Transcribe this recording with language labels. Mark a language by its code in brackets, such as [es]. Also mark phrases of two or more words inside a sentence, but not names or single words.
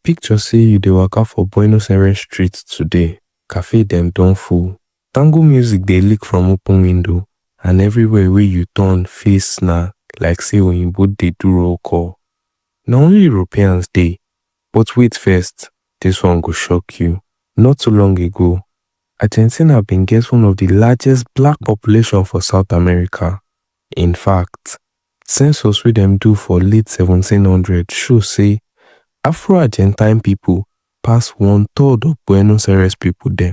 [pcm] Picture say you dey waka for Buenos Aires streets today. Cafe dem don full. Tango music dey leak from open window, and everywhere wey you turn face na like say oyinbo dey do roll call. Na only Europeans dey, but wait first, this one go shock you. Not too long ago, Argentina bin get one of the largest black population for South America. In fact, census wey dem do for late 1700 show say Afro-Argentine people pass 1/3 of Buenos Aires people dem.